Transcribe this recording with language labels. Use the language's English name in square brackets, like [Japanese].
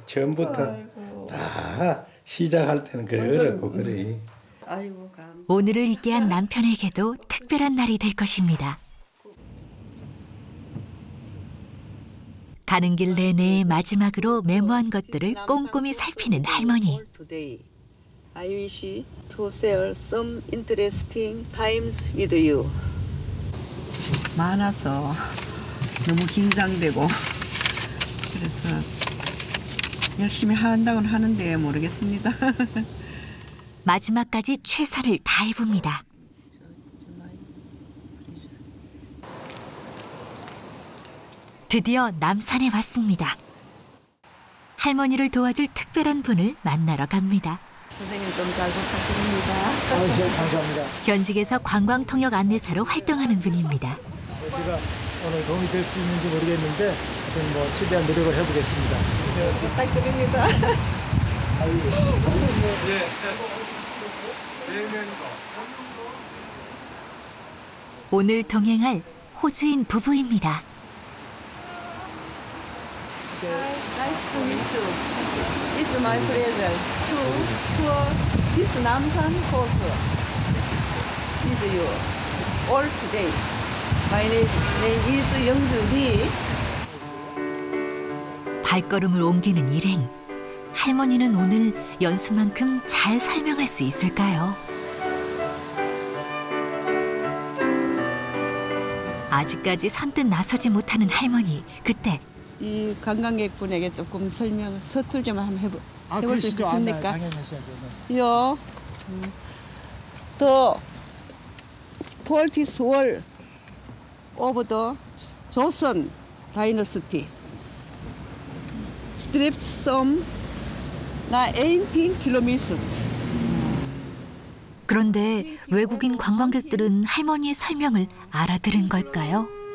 [Korean] 처음부터 다 시작할 때는 그래 어렵고 그래. 아이고 감. 오늘을 있게 한 남편에게도 특별한 날이 될 것입니다. 가는 길 내내 마지막으로 메모한 것들을 꼼꼼히 살피는 할머니. [English] I wish to share some interesting times with you. [Korean] 많아서 너무 긴장되고 그래서 열심히 한다고는 하는데 모르겠습니다. 마지막까지 최선을 다해봅니다. 드디어 남산에 왔습니다. 할머니를 도와줄 특별한 분을 만나러 갑니다. 선생님 좀 잘 부탁드립니다. 네, 감사합니다. 현직에서 관광통역 안내사로 활동하는 분입니다. 제가 오늘 도움이 될 수 있는지 모르겠는데 하여튼 뭐 최대한 노력을 해보겠습니다. 부탁드립니다. 오늘 동행할 호주인 부부입니다. [English] Nice to meet you. It's my pleasure to tour this Namsan course with you all today. My name is 영주 리. [Korean] 발걸음을 옮기는 일행. 할머니는 오늘 연수만큼 잘 설명할 수 있을까요? 아직까지 선뜻 나서지 못하는 할머니. 그때 이 관광객분에게 조금 설명을 서툴지만 한번 해볼 수 있겠습니까? 당연히 하셔야 돼요. [English] 요, the politics wall of the Joseon dynasty stretched some 18 kilometers. [Korean] 그런데 외국인 관광객들은 할머니의 설명을 알아들은 걸까요?